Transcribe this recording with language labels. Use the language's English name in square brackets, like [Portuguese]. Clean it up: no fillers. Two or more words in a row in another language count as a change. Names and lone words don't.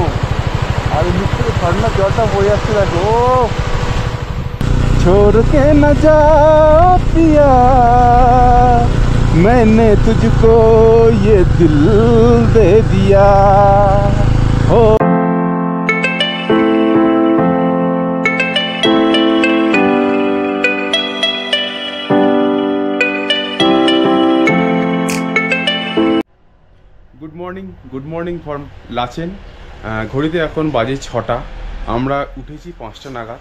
[Bangla] আর নিচ থেকে ঝর্ণার জলটা বয়ে আসছে দেখো। [Hindi] छोड़ के न जा पिया मैंने तुझको ये दिल दे दिया हो। [English] Good morning from Lachen. [Bangla] ঘড়িতে এখন বাজে 6টা। আমরা উঠেছি 5টা নাগাদ।